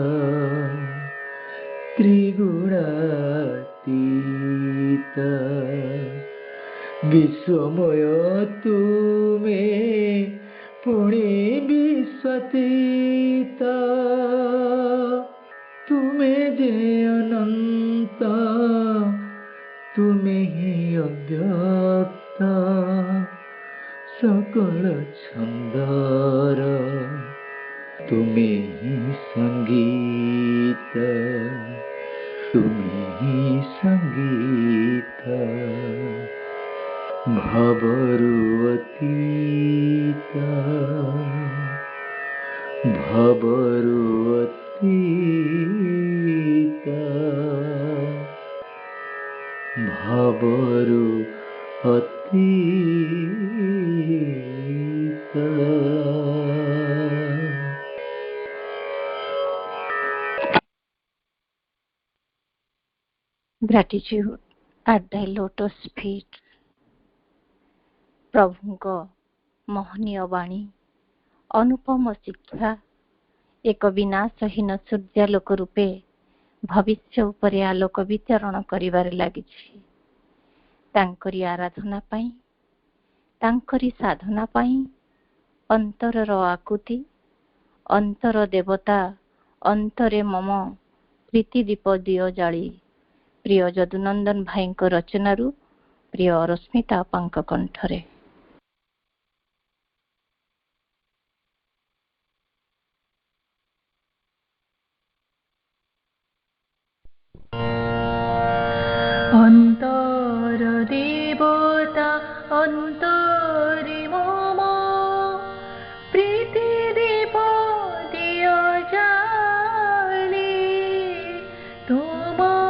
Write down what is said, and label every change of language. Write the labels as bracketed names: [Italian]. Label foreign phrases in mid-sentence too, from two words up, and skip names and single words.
[Odia] ତ୍ରିଗୁଣାତୀତ ବିଶ୍ୱମୟ ତୁମେ ପୁଣି ବିଶ୍ୱାତୀତ ତୁମେ ଯେ ଅନନ୍ତ ତୁମେ ହିଁ ଅବ୍ୟକ୍ତ ସକଳ ଛନ୍ଦର ତୁମେ ହିଁ ସଙ୍ଗୀତ ଭାବରୁ ଅତୀତ ଭାବରୁ ଅତୀତ [English] Gratitude at thy lotus feet. [Odia] ପ୍ରଭୁଙ୍କ ମହନୀୟ ବାଣୀ ଅନୁପମ ଶିକ୍ଷା ଏକ ବିନାଶହୀନ ସୂର୍ଯ୍ୟାଲୋକ ରୂପେ ଭବିଷ୍ୟ ଉପରେ ଆଲୋକ ବିତରଣ କରିବାରେ ଲାଗିଛି। ତାଙ୍କରି ଆରାଧନା ପାଇଁ, ତାଙ୍କରି ସାଧନା ପାଇଁ ଅନ୍ତରର ଆକୁତି, ଅନ୍ତର ଦେବତା ଅନ୍ତରେ ମମ ପ୍ରୀତି ଦୀପ ଦିଅ ଜାଳି। ପ୍ରିୟ ଯଦୁନନ୍ଦନ ଭାଇଙ୍କ ରଚନାରୁ ପ୍ରିୟ ରଶ୍ମିତା ଅପାଙ୍କ କଣ୍ଠରେ। ଅନ୍ତର ଦେବତା ଅନ୍ତରେ ମମ ପ୍ରୀତି ଦୀପ ଦିଅ ଜାଳି ତୁମ